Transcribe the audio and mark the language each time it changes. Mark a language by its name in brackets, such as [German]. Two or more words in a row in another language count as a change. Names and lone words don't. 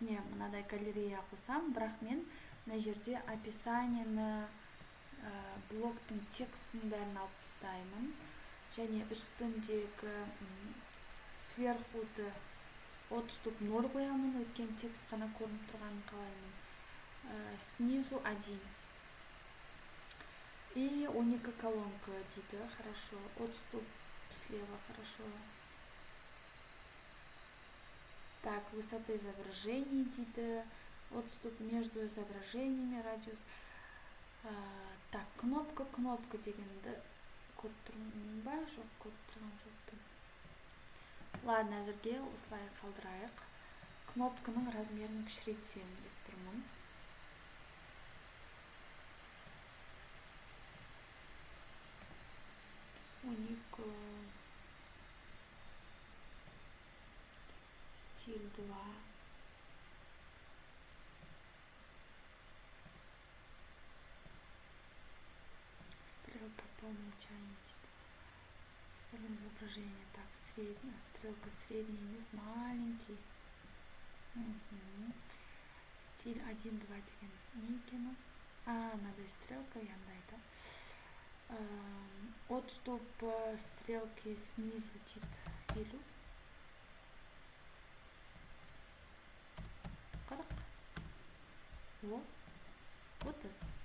[Kazakh] не мынадай галерея қылсам, бірақ мен мына жерде описаниені, блогтың текстін бәрін алып тастаймын. Және үстіндегі [Russian] сверхуды отступ [Kazakh] 0 қоямын, өткен текст қана көрініп тұрғанын қалаймын. [Russian] Снизу 1. И 12 колонка дейді, хорошо. Отступ слева, хорошо. Так, высота изображений дейді, отступ между изображениями, радиус. Так, [Kazakh] кнопка дегенді көріп тұрмын ба? Жоқ, көріп тұрған жоқпын. Ладно, әзірге осылай қалдырайық. Кнопканың размерін кішірейтсем деп тұрмын. [Russian] Стиль 2. Стрелка по умолчанию. Стороны изображения. Так, средняя. Стрелка средняя, низ маленький. [Kazakh] Стиль 1, 2 деген не екені? Мынадай стрелка яндайды. [Russian] Отступ стрелки снизу [Kazakh] дейді 50. 40. О, 30.